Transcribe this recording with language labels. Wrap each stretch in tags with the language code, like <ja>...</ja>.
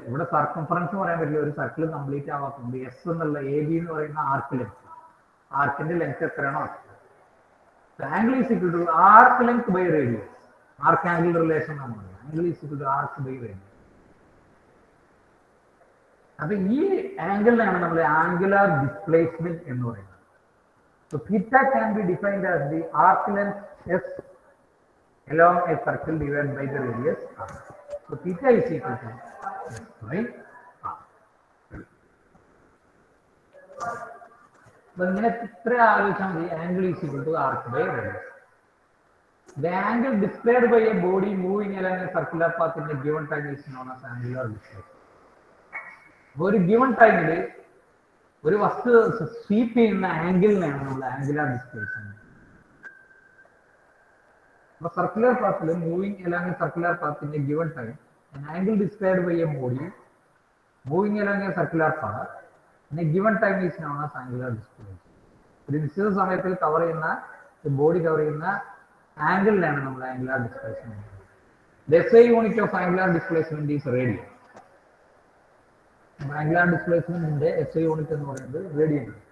<ml>ഇവിടെ സർക്കംഫറൻസ് പറയാൻ പറ്റില്ല, ഒരു സർക്കിൾ കംപ്ലീറ്റ് ആവാത്തതുകൊണ്ട് എസ് എന്നുള്ള എ ബി എന്ന് പറയുന്ന ആർക്ക് ലെങ്ത്, ആർക്കിന്റെ ലെങ്ത് എത്രയാണോ</ml> <en>Angle is equal to arc length by radius. Arc angle relation ആണ് angle is equal to arc by radius.</en> <ml>അപ്പൊ ഈ ആംഗിളിനാണ് നമ്മൾ ആംഗുലാർ ഡിസ്പ്ലേസ്മെന്റ് എന്ന് പറയുന്നത്.</ml> <en>So theta can be defined as the arc length S along a circle divided by the radius r. So theta is equal to S by r.</en> <ml>അപ്പോൾ ഇങ്ങനെ ഇത്ര ആലോചിച്ചാൽ മതി.</ml> <en>Angle is equal to arc by radius. The angle displayed by a body moving along a circular path in a given time is known as angular displacement.</en> <ml>ഒരു given ടൈമിൽ ഒരു വസ്തു sweep ചെയ്യുന്ന ആംഗിളിനാണ് നമ്മൾ ആംഗുലാർ ഡിസ്പ്ലേസ്മെന്റ്.</ml> <en>അപ്പൊ സർക്കുലർ പാത്തിൽ moving along a circular path in a given time angle displayed by a body moving along a circular path in a given time is known as angular displacement.</en> <ml>ഒരു നിശ്ചിത സമയത്തിൽ cover ചെയ്യുന്ന body cover ചെയ്യുന്ന ആംഗിളിനാണ് നമ്മൾ angular displacement.</ml> <en>The SI unit of angular displacement is radian. Angular displacement in the SI unit</en> <ml>എന്ന് പറയുന്നത്</ml> <en>radian.</en>